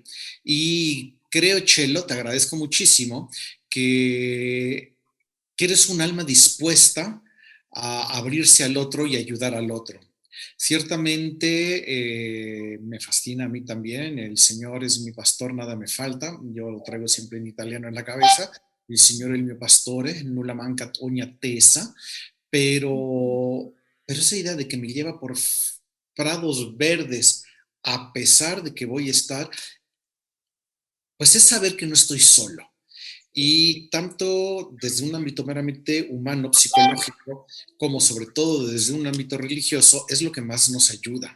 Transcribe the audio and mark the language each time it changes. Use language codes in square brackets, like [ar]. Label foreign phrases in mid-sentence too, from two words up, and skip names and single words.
[es] Y creo, Chelo, te agradezco muchísimo que, que eres un alma dispuesta a abrirse al otro y ayudar al otro. Ciertamente me fascina a mí también, el Señor es mi pastor, nada me falta, yo lo traigo siempre en italiano en la cabeza, [it] il Signore è il mio pastore, nulla manca ogni attesa, [es] pero esa idea de que me lleva por prados verdes a pesar de que voy a estar, pues es saber que no estoy solo. Y tanto desde un ámbito meramente humano, psicológico, como sobre todo desde un ámbito religioso, es lo que más nos ayuda.